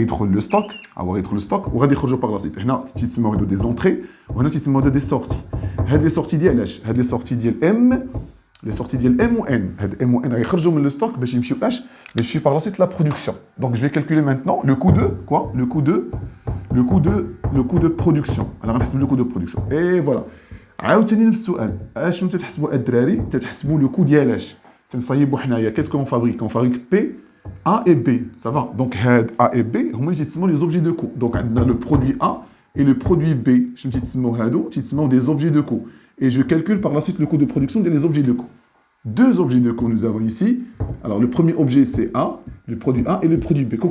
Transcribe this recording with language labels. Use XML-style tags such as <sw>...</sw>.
<fr>Le stock, le stock, ou par la suite. Il y a des entrées, ou des sorties. Les sorties M. Les sorties de M ou N. M ou N, ils sortent le stock, mais je suis par la suite la production. Donc je vais calculer maintenant le coût de quoi? Le coût de production. Alors on va le coût de production. Et voilà.</fr> <ar>عاوتاني نفس السؤال. شنو تتحسبوا الدراري؟ تتحسبوا</ar> <fr>le coût</fr> <ar>ديالاش. تنصايبوا حنايا.</ar> <fr>Qu'est-ce qu'on fabrique? On fabrique P, A et B. Ça va? Donc A et B,</fr> <ar>هما اللي</ar> <fr>les objets de coût. Donc on a le produit A et le produit B.</fr> <ar>شنو تيتسموا هادو؟ تيتسموا</ar> <fr>des objets de coût. Et je calcule par la suite le coût de production des objets de coût. Deux objets de coût nous avons ici. Alors le premier objet c'est A, le produit A et le produit B.</fr>